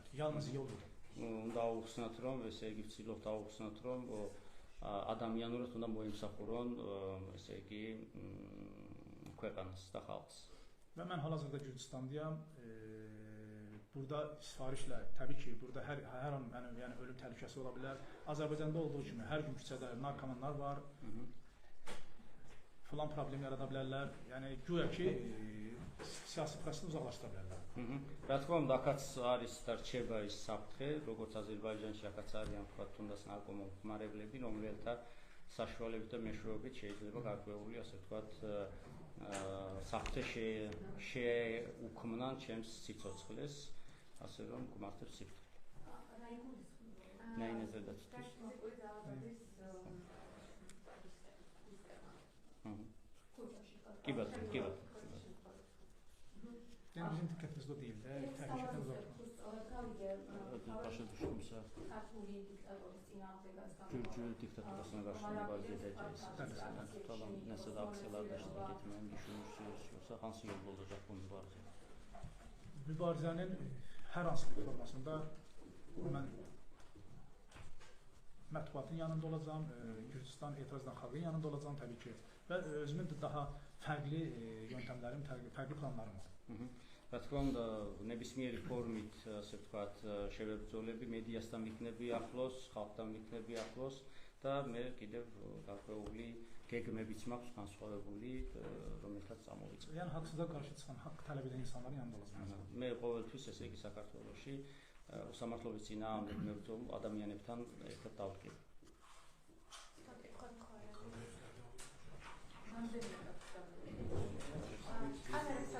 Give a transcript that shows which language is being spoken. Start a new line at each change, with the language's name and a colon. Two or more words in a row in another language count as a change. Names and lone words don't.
Azerbaijani: Yalnız yol yox.
Georgian: უნდა აუხსნათ რომ ესე იგი ვცდილობთ აუხსნათ რომ ადამიანურად უნდა მოიმსახურონ ესე იგი ქვეყანას და ხალხს.
Azerbaijani: Və mən hal-hazırda Gürcüstandayam. Burada sifarişlə, təbii ki, burada hər an yəni ölüm təhlükəsi ola bilər. Azərbaycanda olduğu kimi hər gün küçədə narkomanlar var. Filan problem yarada bilərlər. Yəni güya ki siyasi prosesdən uzaqlaşdıra bilərlər.
Georgian: რა თქმა უნდა, აქაც არის და რჩება ის საფრთხე, როგორც აზერბაიჯანში აქაც არიან თქვათ თუნდაც ნარკომანები, რომელთა საშუალებით და მეშვეობით შეიძლება გარკვეული ასე ვთქვათ საფრთხე შეუქმნან ჩემს სიცოცხლეს, ასე რომ გმართებს სიფრთხე. ნაინაზე დაწვით. კი ბატონო.
Azerbaijani: Yəni bizim diqqətimizdə deyil də, təhlükədən uzaqdır. Başa düşdümsə. Gürcü diktaturasına qarşı mübarizə edəcəyiz. Tamam, nəsə də aksiyalarda iştirak etməyi düşünürsünüz, yoxsa hansı yolda olacaq bu mübarizə? Mübarizənin hər hansı bir formasında mən mətbuatın yanında olacağam, Gürcüstan etirazdan xalqın yanında olacağam təbii ki və özümün daha fərqli yöntəmlərim, fərqli planlarım var. რა თქმა უნდა, ნებისმიერი ფორმით, ასე ვთქვათ, შევებრძოლები მედიასთან ვიქნები ახლოს, ხალხთან ვიქნები ახლოს და მე კიდევ გარკვეული გეგმებიც მაქვს განსხვავებული, რომელთაც წამოვიწყე. Yəni haqsızlığa qarşı çıxan, haqq tələb edən insanların yanında olacağam. მე ყოველთვის ესე იგი საქართველოში უსამართლობის წინააღმდეგ მებრძოლ ადამიანებთან ერთად დავდგებ. Ana